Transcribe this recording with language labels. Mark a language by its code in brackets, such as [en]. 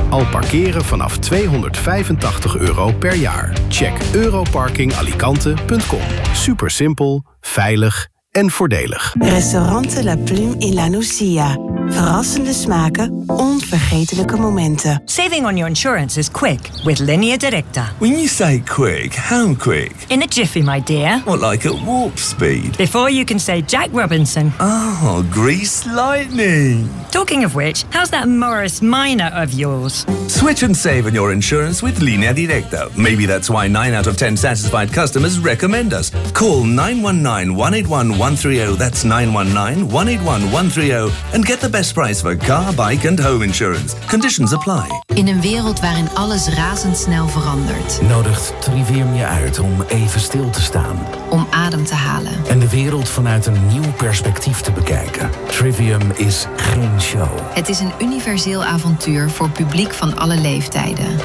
[nl] Al parkeren vanaf €285 per jaar. Check europarkingalicante.com. Super simpel, veilig en voordelig. Restaurante La Plume in La Nucia. Verrassende smaken, onvergetelijke momenten. [en] Saving on your insurance is quick with Linea Directa. When you say quick, how quick? In a jiffy, my dear. What, like at warp speed? Before you can say Jack Robinson. Oh, grease lightning. Talking of which, how's that Morris Minor of yours? Switch and save on your insurance with Linea Directa. Maybe that's why 9 out of 10 satisfied customers recommend us. Call 919-181-130. That's 919-181-130 and get the best price for car, bike and home insurance. Conditions apply. [nl] In een wereld waarin alles razendsnel verandert, nodigt Trivium je uit om even stil te staan, om adem te halen en de wereld vanuit een nieuw perspectief te bekijken. Trivium is geen show. Het is een universeel avontuur voor publiek van alle leeftijden.